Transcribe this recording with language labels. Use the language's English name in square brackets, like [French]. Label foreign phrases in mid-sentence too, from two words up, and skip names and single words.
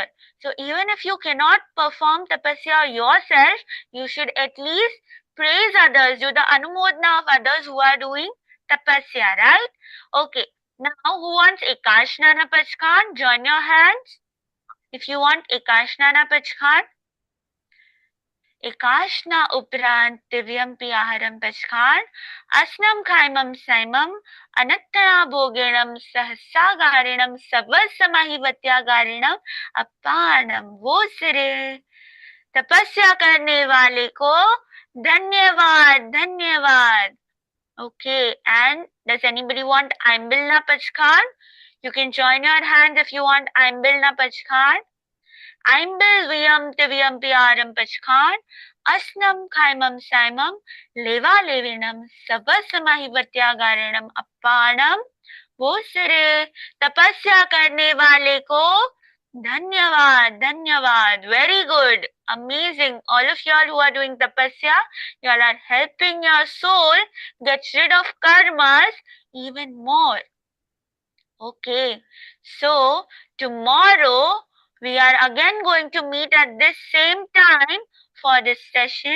[English] So even if you cannot perform tapasya yourself, you should at least praise others, do the anumodana of others who are doing tapasya, right? Okay, now who wants Ekashnana Pachkan? Join your hands. If you want Ekashnana Pachkan. [Prakrit languages] Ekashna uprant divyam piyaharam Pachkan, asnam khaimam saimam, anattana bhoginam sahasagarinam savasamahi vatyagarinam appanam वो सिरे. [Hindi] तपस्या करने वाले को धन्यवाद धन्यवाद. [English] Okay, and does anybody want Aimbilna Pachkan? You can join your hands if you want Aimbilna Pachkan. Aimbil viyam tivyam piyaram Pachkan, asnam khaimam saimam, leva levinam, sabasamahi vatyagarinam appanam वो सिरे. तपस्या करने वाले को धन्यवाद धन्यवाद. Very good, amazing. All of y'all who are doing tapasya, y'all are helping your soul get rid of karmas even more. Okay, so tomorrow we are again going to meet at this same time for this session.